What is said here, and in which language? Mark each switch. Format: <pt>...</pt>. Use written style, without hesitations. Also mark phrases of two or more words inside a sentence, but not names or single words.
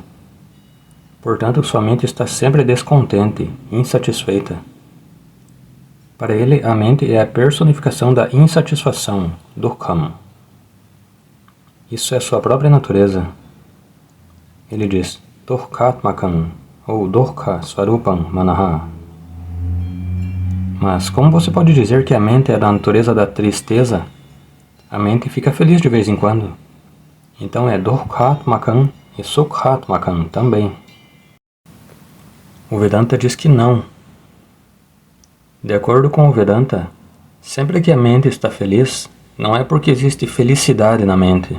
<pt>Portanto, sua mente está sempre descontente, insatisfeita. Para ele, a mente é a personificação da insatisfação, dukkham. Isso é sua própria natureza. Ele diz, dukkhatmakam, ou</pt> <sa>दुःख स्वरूपं मनः.</sa> <pt>Mas como você pode dizer que a mente é da natureza da tristeza? A mente fica feliz de vez em quando. Então é dukkhatmakam e sukhatmakam também. O Vedanta diz que não. De acordo com o Vedanta, sempre que a mente está feliz, não é porque existe felicidade na mente.</pt>